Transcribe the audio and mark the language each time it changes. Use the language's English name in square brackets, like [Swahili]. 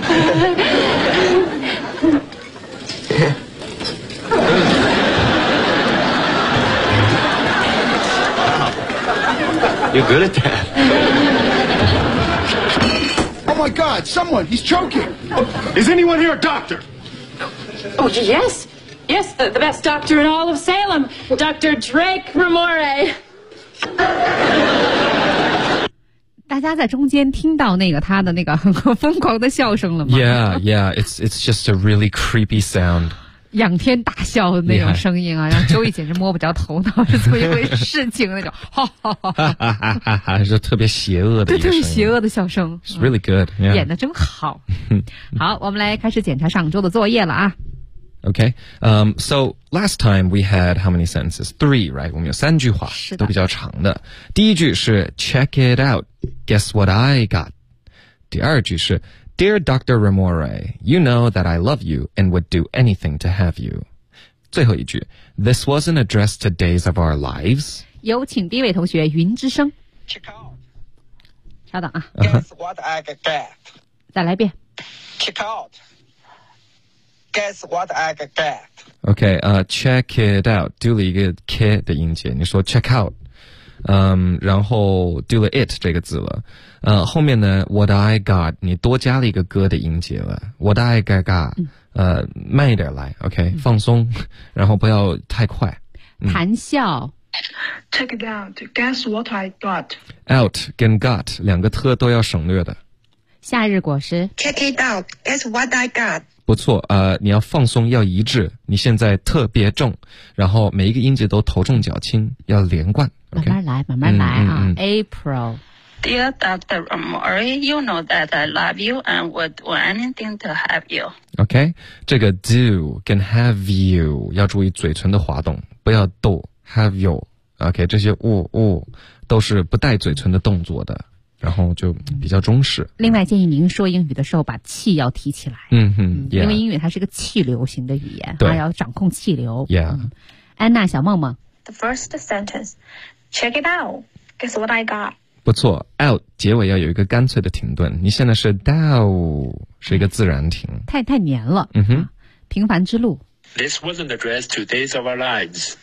[English] Wow. You're good at that. Oh my God, someone, he's choking. Is anyone here a doctor? Oh, yes. Yes, the best doctor in all of Salem. Dr. Drake Ramore. [Chinese] 大家在中间听到那个他的那个很疯狂的笑声了吗 [English] Yeah, yeah, it's just a really creepy sound. [Chinese] 仰天大笑的那种声音啊、让 Joey 简直摸不着头脑是怎么一回事情那种哈哈哈哈是特别邪恶的一个声音对邪恶的笑声 [English] It's really good、yeah. [Chinese] 演得真好好我们来开始检查上周的作业了啊 [English] OK、So last time we had how many sentences? Three, right? [Chinese] 我们有三句话是都比较长的第一句是 [English] Check it out Guess what I got [Chinese] 第二句是 [English] Dear Dr. Ramore, you know that I love you and would do anything to have you. [Chinese] 最后一句 [English] This wasn't addressed to days of our lives. [Chinese] 有请第一位同学云之声 [English] Check out. [Chinese] 稍等啊 [English] Guess what I got. [Chinese] 再来一遍 [English] Check out. Guess what I got. OK, check it out. [Chinese] 丢了一个 K 的音节你说 [English] check out. [Chinese] 然后 do it 这个字了，后面呢 [English] what I got [Chinese] 你多加了一个歌的音节了 [English] what I got、 [Chinese] 慢一点来 OK、放松，然后不要太快，谈笑。 [English] Check it out. Guess what I got. [Chinese] Out 跟 got 两个特都要省略的。夏日果实。 [English] Check it out. Guess what I got. [Chinese] 不错，你要放松，要一致。你现在特别重，然后每一个音节都头重脚轻，要连贯。 [English] Okay? [Chinese] 慢慢来，慢慢来啊。April. [English] Dear Dr. Murray, you know that I love you and would do anything to have you. [Chinese] OK, 这个 do 跟 have you 要注意嘴唇的滑动，不要逗。 [English] Have you? [Chinese] OK, 这些都是不带嘴唇的动作的，然后就比较中式。另外建议您说英语的时候把气要提起来。 [English] Yeah. [Chinese] 因为英语它是个气流型的语言，对，它要掌控气流。 [English] Yeah. [Chinese] 安娜小梦梦。 [English] The first sentence, check it out, guess what I got. [Chinese] 不错， out 结尾要有一个干脆的停顿，你现在是 down, 是一个自然停。太黏了。平凡之路。 [English] This wasn't addressed to days of our lives.